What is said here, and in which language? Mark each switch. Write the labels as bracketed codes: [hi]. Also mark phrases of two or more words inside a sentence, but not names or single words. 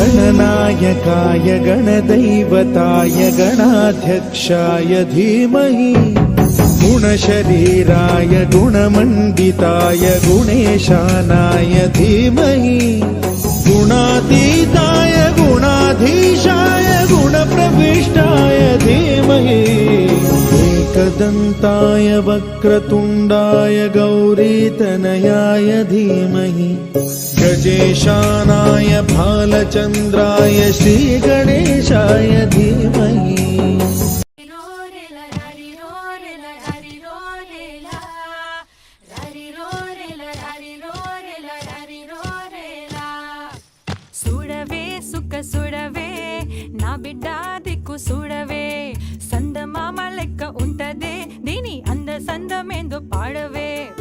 [sa] गणनायकाय गणदैवताय गणाध्यक्षाय धीमहि गुणशरीराय गुणमण्डिताय गुणेशानाय धीमहि गुणातीताय गुणाधीशाय गुणप्रविष्टाय धीमहि एकदन्ताय वक्रतुण्डाय गौरीतनयाय धीमहि गजेशानाय भालचन्द्राय श्रीगणेशाय धीमहि [te] సుడవే నా బిడ్డ దిక్కు సుడవే సందమామ లెక్క ఉంటదే దీని అంద సందమేందో పాడవే.